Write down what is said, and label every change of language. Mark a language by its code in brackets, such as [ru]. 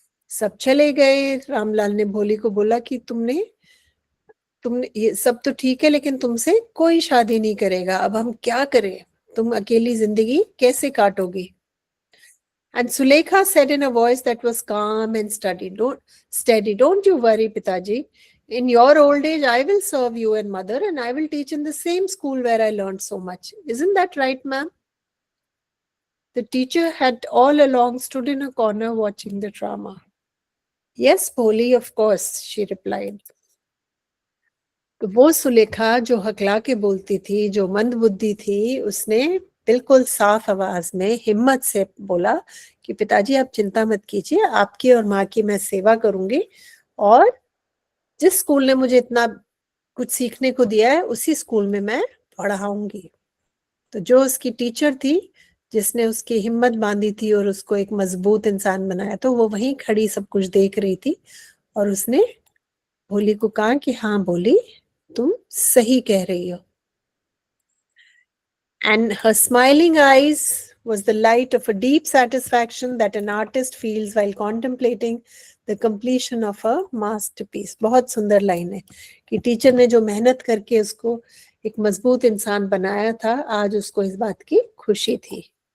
[hi] सब चले गए। रामलाल ने भोली को बोला कि तुमने ये सब तो ठीक है, लेकिन तुमसे कोई शादी नहीं करेगा, अब हम क्या करें, तुम अकेली जिंदगी कैसे काटोगी? [en] And Sulekha said in a voice that was calm and steady, don't you worry, Pitaji. In your old age, I will serve you and mother, and I will teach in the same school where I learned so much. Isn't that right, ma'am? The teacher had all along stood in a corner watching the drama. Yes, Polly, of course, she replied. [hi] तो वो सुलेखा जो हकला के बोलती थी, जो मंद बुद्धि थी, उसने बिल्कुल साफ आवाज में हिम्मत से बोला कि पिताजी आप चिंता मत कीजिए, आपकी और माँ की मैं सेवा करूंगी, और जिस स्कूल ने मुझे इतना कुछ सीखने को दिया है उसी स्कूल में मैं पढ़ाऊंगी। तो जो उसकी टीचर थी, जिसने उसकी हिम्मत बांधी थी और उसको एक मजबूत इंसान बनाया, तो वो वहीं खड़ी सब कुछ देख रही थी, और उसने भोली को कहा कि हाँ भोली, तुम सही कह रही हो। [en] And her smiling eyes was the light of a deep satisfaction that an artist feels while contemplating the completion of a masterpiece. [hi] बहुत सुंदर लाइन है कि टीचर ने जो मेहनत करके उसको एक मजबूत इंसान बनाया था, आज उसको इस बात की खुशी थी।